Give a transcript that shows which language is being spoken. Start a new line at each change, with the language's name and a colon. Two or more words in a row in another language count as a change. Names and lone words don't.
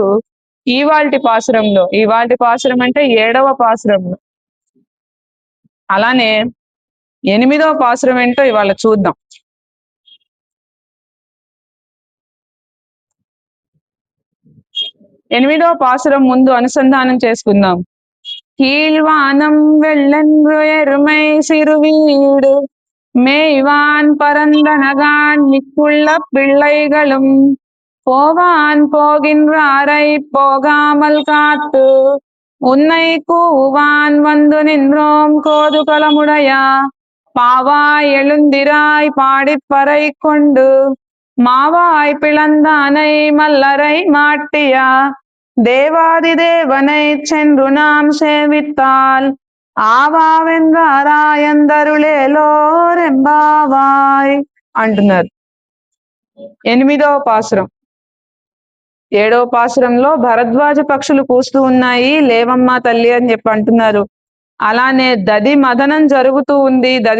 Telugu: ఇవాల్టి పాసురంలో. ఇవాల్టి పాసురం అంటే 7వ పాసురంలో. అలానే 8వ పాసురం ఏంటో ఇవాళ చూద్దాం. 8వ పాసురం ముందు అనుసంధానం చేసుకుందాం.
Tamil: கீழ்வானம் வெள்ளென்று எருமை சிறுவீடு மேய்வான் பரந்தனகான் மிக்குள்ள பிள்ளைகளும் போவான் போகின்றாரை போகாமல் காத்து உன்னை கூவான் வந்து நின்றோம் கோதுகலமுடையா பாவாய் எழுந்திராய் பாடிப்பறை கொண்டு மாவாய் பிளந்தானை மல்லரை மாட்டியா தேவாதி தேவனைச் சென்று நாம் சேவித்தால் ఆవావెందారాయందరులేలోరెంబావాయ్ అంటున్నారు.
Telugu: 8వ పాసురం. 7వ పాసురంలో భరద్వాజ పక్షులు కూస్తూ ఉన్నాయి. లేవమ్మా తల్లి అని చెప్పి అంటున్నారు. అలానే దది మదనం జరుగుతూ ఉంది.